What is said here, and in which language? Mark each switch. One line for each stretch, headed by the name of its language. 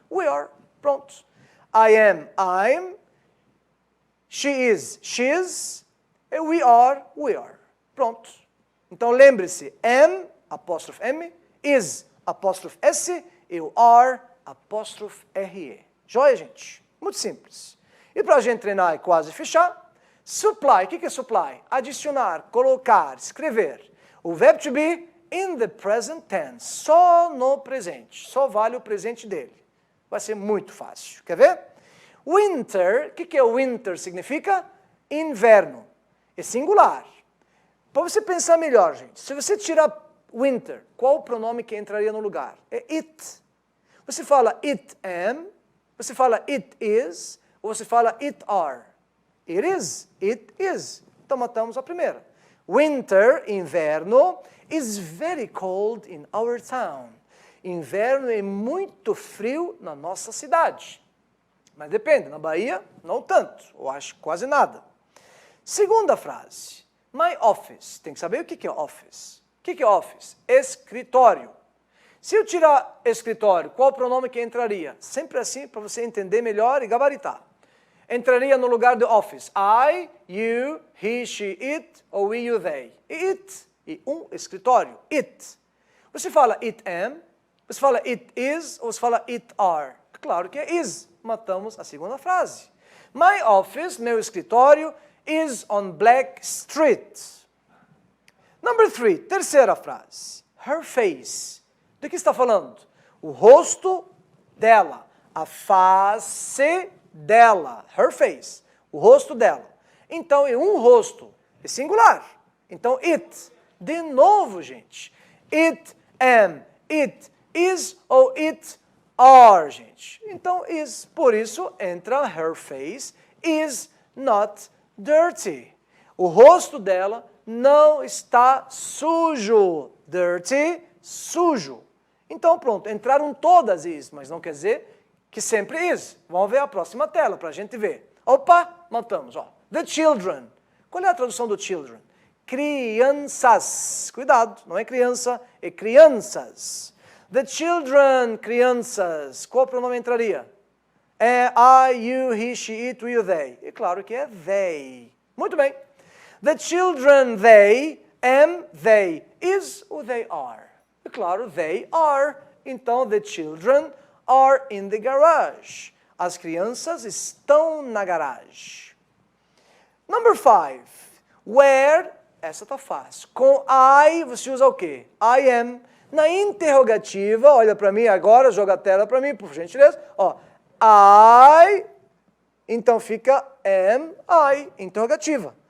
English: We are.
Portuguese: Pronto.
English: I am, I'm. She is, she's. E we are. Pronto.
Portuguese: Então lembre-se, am, apóstrofe M, is, apóstrofe S, e o are, apóstrofe RE. Joia, gente? Muito simples. E para a gente treinar e quase fechar, supply. O que é supply? Adicionar, colocar, escrever. O verbo
English: to be in the present tense.
Portuguese: Só no presente. Só vale o presente dele. Vai ser muito fácil. Quer ver? Winter. O que é winter? Significa inverno. É singular. Para você pensar melhor, gente. Se você tirar winter, qual o pronome que entraria no lugar? É it. Você fala
English: it am,
Portuguese: você fala
English: it is,
Portuguese: ou você fala
English: it are.
Portuguese: It is. Então matamos a primeira.
English: Winter, inverno, is very cold in our town.
Portuguese: Inverno é muito frio na nossa cidade. Mas depende, na Bahia, não tanto, ou acho quase nada. Segunda frase. My office. Tem que saber o que é office. O que é office? Escritório. Se eu tirar escritório, qual pronome que entraria? Sempre assim, para você entender melhor e gabaritar. Entraria no lugar do office.
English: I, you, he, she, it, ou we, you, they.
Portuguese: It, e escritório, it. Você fala
English: it am,
Portuguese: você fala
English: it is,
Portuguese: ou você fala
English: it are.
Portuguese: Claro que é is. Matamos a segunda frase.
English: My office,
Portuguese: meu escritório,
English: is on Black Street.
Portuguese: Number 3, terceira frase. Her face. Do que está falando? O rosto dela, a face dela,
English: her face,
Portuguese: o rosto dela. Então, é um rosto, é singular. Então, it. De novo, gente.
English: It am, it is ou it are,
Portuguese: gente. Então, is. Por isso, entra
English: her face is not dirty.
Portuguese: O rosto dela não está sujo. Dirty, sujo. Então, pronto, entraram todas is, mas não quer dizer que sempre is. Vamos ver a próxima tela para a gente ver. Opa, matamos. Ó.
English: The children.
Portuguese: Qual é a tradução do children? Crianças. Cuidado, não é criança, é crianças. The children, crianças. Qual pronome entraria? É I, you, he, she, it, we, they. E claro que é they. Muito bem.
English: The children, they, am, they, is ou they are?
Portuguese: E claro,
English: they are.
Portuguese: Então,
English: the children are in the garage.
Portuguese: As crianças estão na garagem.
English: Number 5. Where,
Portuguese: essa tá fácil. Com I, você usa o quê? I am. Na interrogativa, olha para mim agora, joga a tela para mim, por gentileza. Ó, I, então fica am, I, interrogativa.